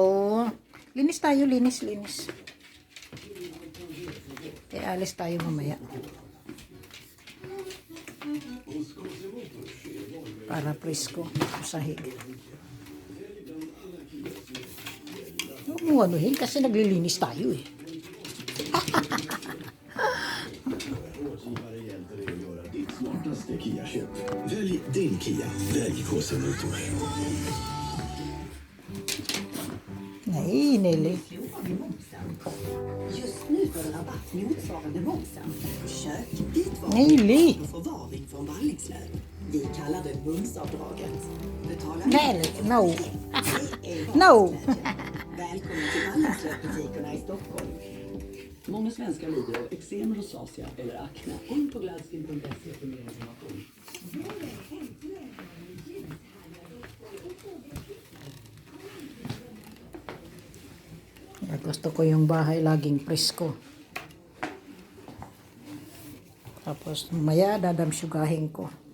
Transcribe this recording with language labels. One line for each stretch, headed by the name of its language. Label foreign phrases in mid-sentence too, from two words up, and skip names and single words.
Filipino: Linis tayo, linis. Alis tayo mamaya. Para presko sa sahig. Huwag mo anuhin kasi naglilinis tayo eh.
Swedish: Smartaste Kia-köp. Välj din Kia. Välj KC Motors. Nej, Nelly. Just nu får du rabatt motsvarande momsen. Kök, vitvaror Nelly. och förvaring från Wallingsläd. Vi kallar det mumsavdraget. Betala
English: Nelly, no.
Swedish: Det är
English: No.
Swedish: Välkommen till Wallingslädbutikerna i Stockholm. Många svenskar lider av eksem, rosacea eller akne. In på gladskin.se för mer information.
Filipino: Gusto ko yung bahay laging presko. Tapos maya dadamsyugahin ko.